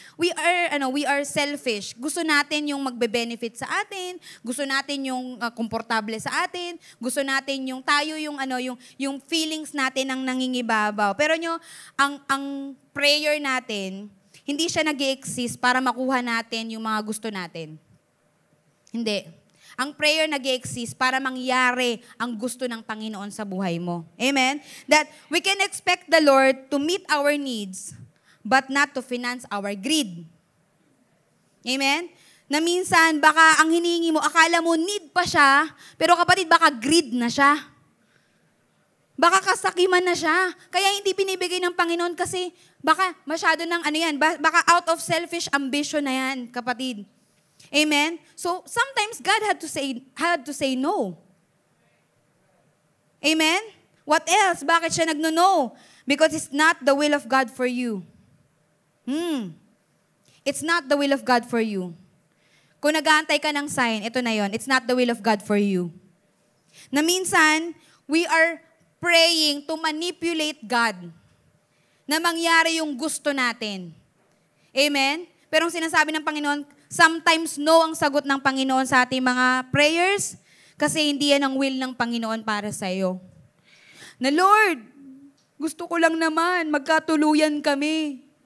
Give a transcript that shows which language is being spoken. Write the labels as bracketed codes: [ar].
[en] We are selfish. [tl] Gusto natin yung magbe-benefit sa atin, gusto natin yung komportable sa atin, gusto natin yung tayo yung feelings natin ang nangingibabaw. Pero ang prayer natin, hindi siya nag-i-exist para makuha natin yung mga gusto natin. Hindi. Ang prayer nag-i-exist para mangyari ang gusto ng Panginoon sa buhay mo. Amen? [en] That we can expect the Lord to meet our needs, but not to finance our greed. [tl] Amen? Na minsan, baka ang hinihingi mo, akala mo need pa siya, pero kapatid, baka greed na siya. Baka kasakiman na siya. Kaya hindi pinibigay ng Panginoon kasi baka masyado ng baka [en] out of selfish ambition [tl] na yan, kapatid. Amen? [en] So, sometimes God had to say no. Amen? What else? [tl] Bakit siya nagno-no? [en] Because it's not the will of God for you. It's not the will of God for you. [tl] Kung nag-aantay ka ng sign, ito na yon. [en] It's not the will of God for you. [tl] Na minsan, [en] we are praying to manipulate God. [tl] Na mangyari yung gusto natin. Amen? Pero ang sinasabi ng Panginoon, sometimes no ang sagot ng Panginoon sa ating mga prayers kasi hindi yan ang will ng Panginoon para sa iyo. Na Lord, gusto ko lang naman magkatuluyan kami.